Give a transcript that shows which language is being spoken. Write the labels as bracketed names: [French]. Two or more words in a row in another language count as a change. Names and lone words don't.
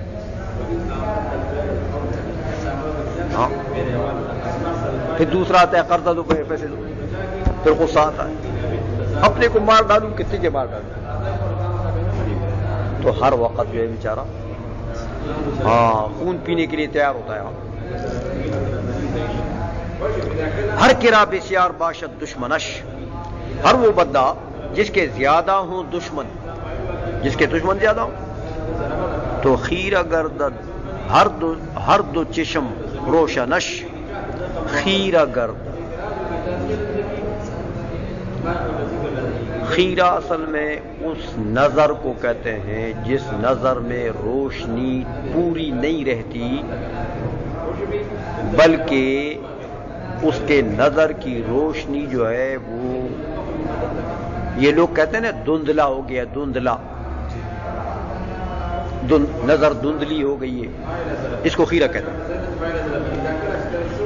[Urdu] ہاں پھر دوسرا آتا ہے قرضہ دو، پیسے دو، پھر غصہ آتا ہے اپنے کو مار ڈالوں کہ تجھے مار ڈالوں. تو ہر وقت جو ہے بیچارہ خون پینے کے لیے تیار ہوتا ہے. [Persian] ہر کرا بسیار باشد دشمنش، [Urdu] ہر وہ بندہ جس کے زیادہ ہوں دشمن، جس کے دشمن زیادہ ہوں. [Persian] تو خیرہ گردد ہر دو چشم روشنش، خیرہ گرد. [Urdu] خیرہ اصل میں اس نظر کو کہتے ہیں جس نظر میں روشنی پوری نہیں رہتی، بلکہ اس کے نظر کی روشنی جو ہے وہ، یہ لوگ کہتے ہیں نا دھندلا ہو گیا، دھندلا، نظر دھندلی ہو گئی ہے، اس کو خیرہ کہتے ہیں.